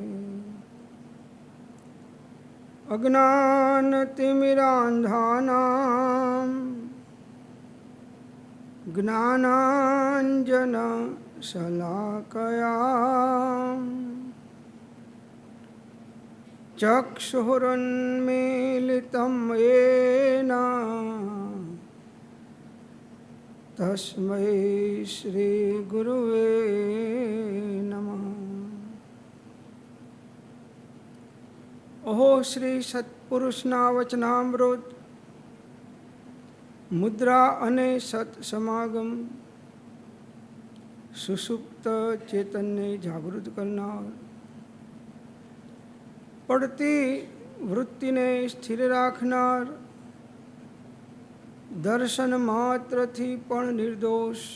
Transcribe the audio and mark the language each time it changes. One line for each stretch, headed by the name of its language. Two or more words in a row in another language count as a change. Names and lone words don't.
Sanskrit: अज्ञानतिमिरान्धानां ज्ञानाञ्जनशलाकया चक्षुरुन्मीलितं येन तस्मै श्रीगुरुवे नमः।
Gujarati: અહો શ્રી સત્પુરુષના વચનામૃત મુદ્રા અને સત્સમાગમ સુષુપ્ત ચેતનને જાગૃત કરનાર, પડતી વૃત્તિને સ્થિર રાખનાર, દર્શન માત્રથી પણ નિર્દોષ